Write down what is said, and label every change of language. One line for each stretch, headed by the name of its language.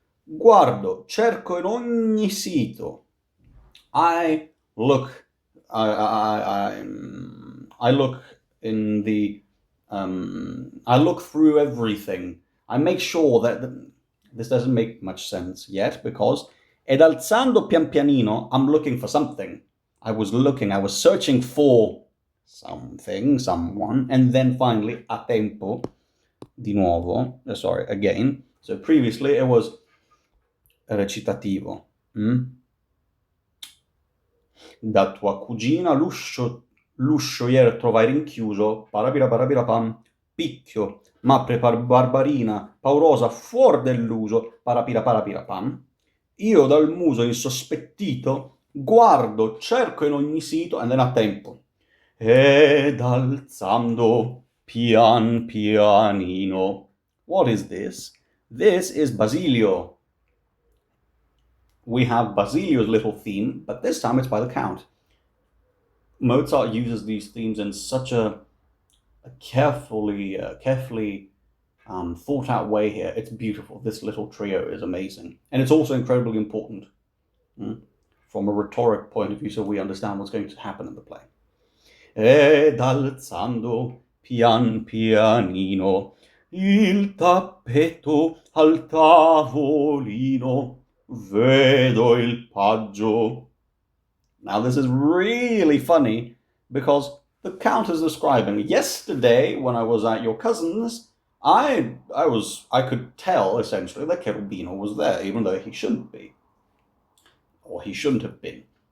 Italian: Guardo, cerco in ogni sito.
English: I look in the I look through everything. I make sure that this doesn't make much sense yet, because
Italian: ed alzando pian pianino,
English: I'm looking for something. I was searching for something, someone, and then finally a tempo,
Italian: di nuovo,
English: again. So previously it was recitativo.
Italian: Da tua cugina l'uscio ieri trovai rinchiuso, parapirapam, picchio, m'apre Barbarina, paurosa fuor dell'uso, parapirapam. Io dal muso insospettito guardo, cerco in ogni sito,
English: and then
Italian: a tempo. Ed alzando pian pianino.
English: What is this? This is Basilio. We have Basilio's little theme, but this time it's by the count. Mozart uses these themes in such a carefully thought out way here. It's beautiful. This little trio is amazing. And it's also incredibly important from a rhetoric point of view, so we understand what's going to happen in the play.
Italian: Ed alzando pian pianino il tappeto al tavolino vedo il paggio.
English: Now this is really funny, because the count is describing, yesterday when I was at your cousin's, I could tell essentially that Cherubino was there, even though he shouldn't be, or he shouldn't have been.